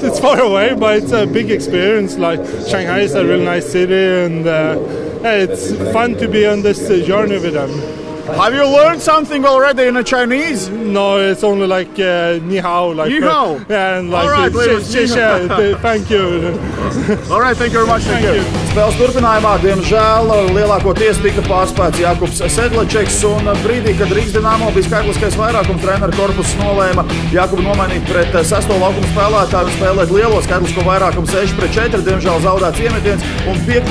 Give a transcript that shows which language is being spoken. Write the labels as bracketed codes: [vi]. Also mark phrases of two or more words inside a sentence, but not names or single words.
[en] It's far away, but it's a big experience. Like Shanghai is a really nice city, and it's fun to be on this journey with them. Have you learned something already in Chinese? No, it's only like [zh] ni hao. [en] Like, [zh] ni hao? [en] And like, all right, thank you. All right, thank you very much. Thank you. [lv] Spēles turpinājumā, diemžēl, lielākoties tika pārspēts Jakubs Sedlačeks, un brīdī, kad Rīgas Dinamo bija skaitliskais vairākums, treneru korpuss nolēma Jakubu nomainīt pret 6. laukumu spēlētāju un spēlēt lielo skaitlisko vairākumu 6-4, diemžēl zaudēts iemetiens, un 5.